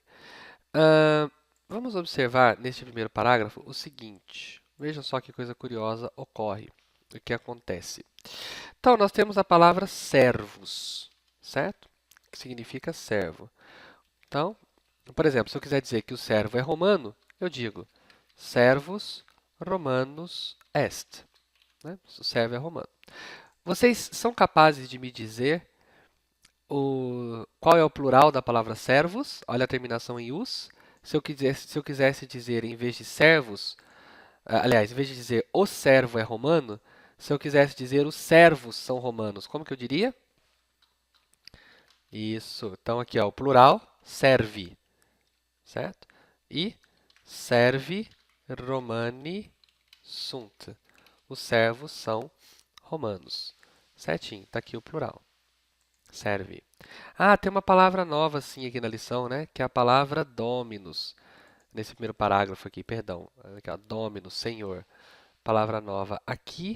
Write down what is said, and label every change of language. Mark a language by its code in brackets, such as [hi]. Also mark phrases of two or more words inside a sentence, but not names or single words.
[pt] Vamos observar neste primeiro parágrafo o seguinte. Veja só que coisa curiosa ocorre, o que acontece. Então, nós temos a palavra servos, certo? Que significa servo. Então, por exemplo, se eu quiser dizer que o servo é romano, eu digo [la] servus romanus est. [pt] Né? O servo é romano. Vocês são capazes de me dizer qual é o plural da palavra servos? Olha a terminação em us. Se eu quisesse dizer, em vez de servos, aliás, em vez de dizer o servo é romano, se eu quisesse dizer os servos são romanos, como que eu diria? Isso. Então, aqui, ó, o plural, servi, certo? [la] E servi romani sunt. [pt] Os servos são romanos. Certinho, está aqui o plural. Serve. Ah, tem uma palavra nova sim aqui na lição, né? Que é a palavra dominus. Nesse primeiro parágrafo aqui, perdão. Aqui, ó, dominus, senhor. Palavra nova aqui.